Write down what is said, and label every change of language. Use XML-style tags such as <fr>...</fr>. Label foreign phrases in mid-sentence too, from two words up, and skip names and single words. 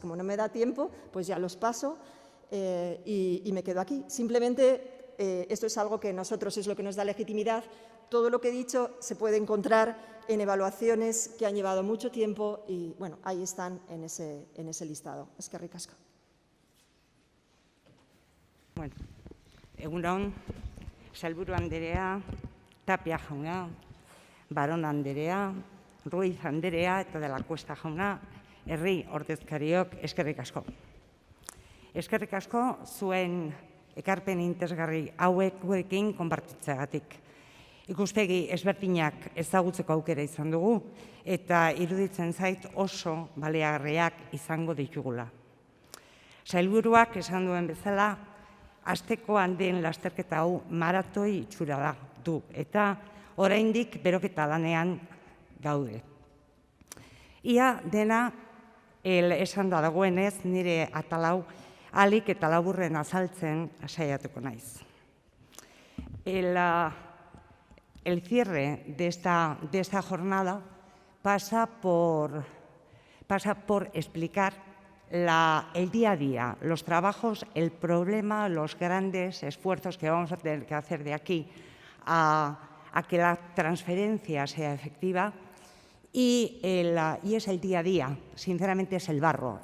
<es>Como no me da tiempo, pues ya los paso y me quedo aquí. Simplemente esto es algo que nosotros es lo que nos da legitimidad. Todo lo que he dicho se puede encontrar en evaluaciones que han llevado mucho tiempo y, bueno, ahí están en ese listado.</es> <eu>Eskerrik asko. Bueno. Egunon, Sailburu Anderea, Tapia jauna, Baron Anderea, Ruiz Anderea eta de la Cuesta jauna, herri ordezkariok, eskerrik asko. Eskerrik asko zuen ekarpen interesgarri hauekin konpartitzeagatik. Ikuspegi ezberdinak ezagutzeko aukera izan dugu eta iruditzen zait oso baliagarriak izango ditugula. Sailburuak esan duen bezala, astekoan den lasterketa hau maratoi itxura du eta oraindik beroketa lanean gaude. Ia dena esan da dagoenez nire atalau ahalik eta laburren azaltzen saiatuko naiz.</eu> <es>El cierre de esta jornada pasa por explicar el día a día, los trabajos, el problema, los grandes esfuerzos que vamos a tener que hacer de aquí a que la transferencia sea efectiva y es el día a día, sinceramente es el barro.</es>